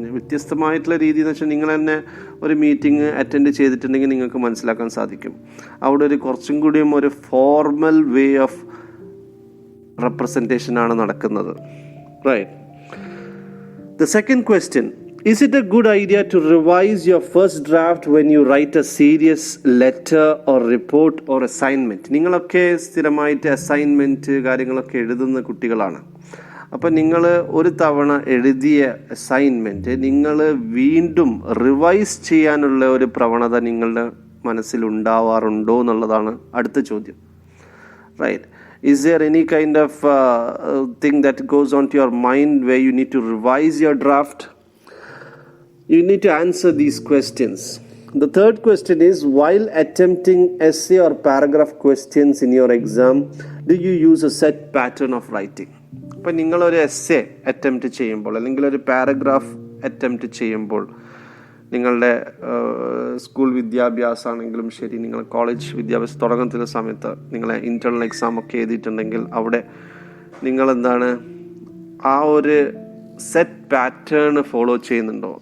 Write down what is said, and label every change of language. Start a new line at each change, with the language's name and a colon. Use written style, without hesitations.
Malayalam: വ്യത്യസ്തമായിട്ടുള്ള രീതി എന്ന് വെച്ചാൽ നിങ്ങൾ തന്നെ ഒരു മീറ്റിംഗ് അറ്റൻഡ് ചെയ്തിട്ടുണ്ടെങ്കിൽ നിങ്ങൾക്ക് മനസ്സിലാക്കാൻ സാധിക്കും. അവിടെ ഒരു കുറച്ചും കൂടിയും ഒരു
English: formal way of
Malayalam: റെപ്രസെൻറ്റേഷനാണ് നടക്കുന്നത്.
English: Right. The second question, is it a good idea to revise your first draft when you write a serious letter or report or assignment?
Malayalam: നിങ്ങളൊക്കെ സ്ഥിരമായിട്ട് അസൈൻമെൻറ്റ് കാര്യങ്ങളൊക്കെ എഴുതുന്ന കുട്ടികളാണ്. അപ്പം നിങ്ങൾ ഒരു തവണ എഴുതിയ അസൈൻമെൻറ്റ് നിങ്ങൾ വീണ്ടും റിവൈസ് ചെയ്യാനുള്ള ഒരു പ്രവണത നിങ്ങളുടെ മനസ്സിലുണ്ടാവാറുണ്ടോ എന്നുള്ളതാണ് അടുത്ത ചോദ്യം.
English: Right. Is there any kind of thing that goes on to your mind where you need to revise your draft? You need to answer these questions. The third question is, while attempting essay or paragraph questions in your exam, do you use a set pattern of writing?
Malayalam: അപ്പോൾ നിങ്ങളൊരു essay attempt ചെയ്യുമ്പോൾ അല്ലെങ്കിൽ ഒരു paragraph attempt ചെയ്യുമ്പോൾ, നിങ്ങളുടെ school വിദ്യാഭ്യാസമാണെങ്കിലും ശരി, നിങ്ങൾ college വിദ്യാഭ്യാസം തുടങ്ങുന്ന സമയത്ത് നിങ്ങൾ ഇൻറ്റേർണൽ എക്സാം ഒക്കെ എഴുതിയിട്ടുണ്ടെങ്കിൽ അവിടെ നിങ്ങളെന്താണ് ആ ഒരു സെറ്റ് പാറ്റേൺ ഫോളോ ചെയ്യുന്നുണ്ടോ?